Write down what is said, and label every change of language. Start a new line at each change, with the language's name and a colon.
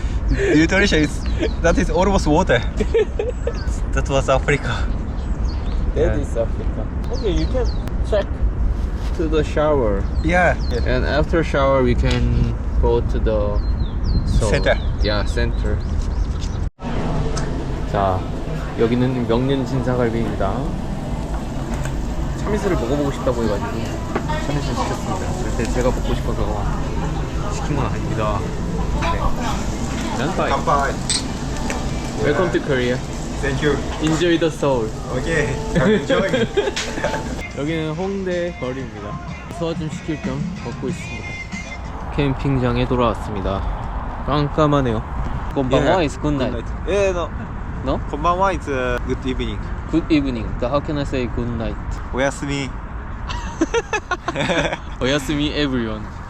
English: Nutrition is almost water. That was Africa. That Yeah. is Africa. Okay, you can check to the shower. Yeah. And after shower, we can go to the Center. Yeah, center.
Korean: 자, 여기는 명륜진사갈비입니다. 참이슬을 먹어보고 싶다고 해가지고 참이슬 시켰습니다. 근데 제가 먹고 싶어서 시킨 건 아닙니다. 네. 난파이.
Japanese: Kampai.
English: Welcome to Korea. Thank you. Enjoy the Seoul. Okay. I'm enjoying.
Korean: 여기는 홍대 거리입니다. 소화 좀 시킬 겸 걷고 있습니다. 캠핑장에 돌아왔습니다. 깜깜하네요.
Japanese: 건방와
English: is good night. Yeah, no. No? Konbanwa is good evening. Good evening. So how can I say good night?
Japanese: Oyasumi. 오야스미
English: everyone.